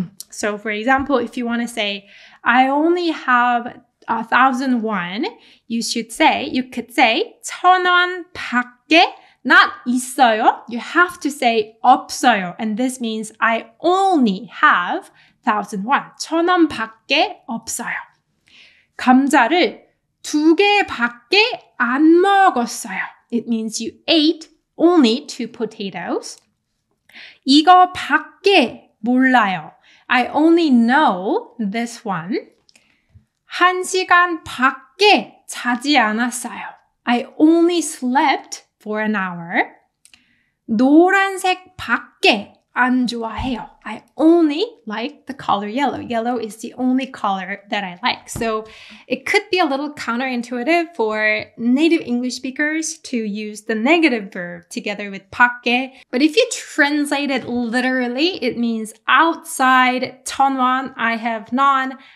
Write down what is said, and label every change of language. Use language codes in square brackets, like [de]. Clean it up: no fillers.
[en] So for example, if you want to say, I only have 1,001, you could say [ko] 1,000원 밖에 [en] not 있어요. You have to say 없어요. And this means I only have 1,001. [ko] 1,000원 밖에 없어요. 감자를 2개밖에 안 먹었어요. [en] It means you ate only 2 potatoes. [ko] 이거 밖에 몰라요. [en] I only know this one. [ko] 1시간 밖에 자지 않았어요. [en] I only slept for an hour. [ko] 노란색 밖에 안 좋아해요. [en] I only like the color yellow. Yellow is the only color that I like. So it could be a little counterintuitive for native English speakers to use the negative verb together with 밖에. But if you translate it literally, it means outside 1,000원, I have none.